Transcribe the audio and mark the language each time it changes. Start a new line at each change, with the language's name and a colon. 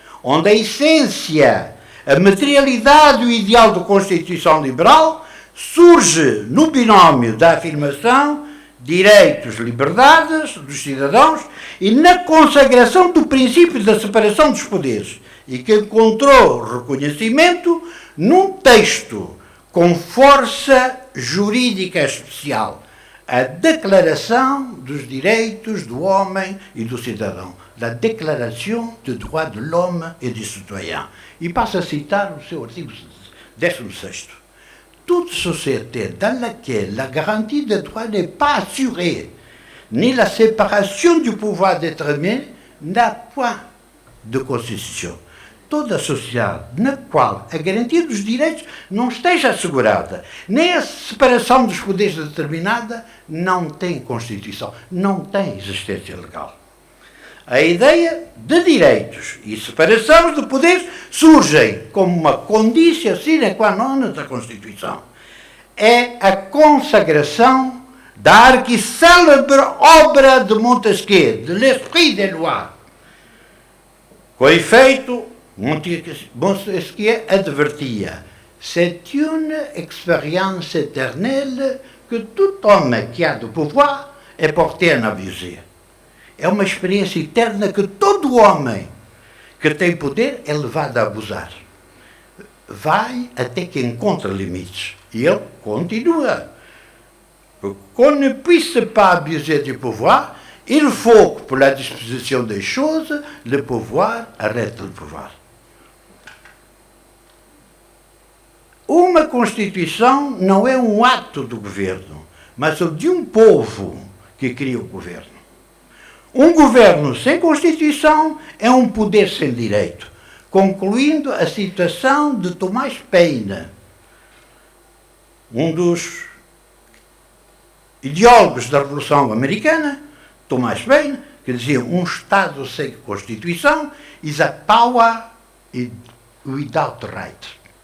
Portuguese: onde a essência, a materialidade e o ideal da Constituição Liberal surge no binómio da afirmação direitos, liberdades dos cidadãos e na consagração do princípio da separação dos poderes, e que encontrou reconhecimento num texto com força jurídica especial, a Declaração dos Direitos do Homem e do Cidadão,
French: la Déclaration des droits de l'homme et du citoyen.
Portuguese: E passo a citar o seu artigo 16.
French: Toute société dans laquelle la garantie des droits n'est pas assurée, ni la séparation du pouvoir d'être aimé, n'a point de constitution.
Portuguese: Toda a sociedade na qual a garantia dos direitos não esteja assegurada, nem a separação dos poderes determinada, não tem Constituição, não tem existência legal. A ideia de direitos e separação de poderes surgem como uma condição sine qua non da Constituição. É a consagração da arquicélebre obra de Montesquieu, de L'Esprit des Lois. Com efeito, Montesquieu advertia:
French: c'est une expérience éternelle que tout homme qui a du pouvoir est porté à abuser.
Portuguese: É uma experiência eterna que todo homem que tem poder é levado a abusar. Vai até que encontra limites. E ele continua.
French: Qu'on ne puisse pas abuser du pouvoir, il faut que, pour la disposition des choses, le pouvoir arrête le pouvoir.
Portuguese: Uma Constituição não é um ato do governo, mas de um povo que cria o governo. Um governo sem Constituição é um poder sem direito, concluindo a citação de Thomas Paine, um dos ideólogos da Revolução Americana, Thomas Paine, que dizia: um Estado sem Constituição
English: is a power without right.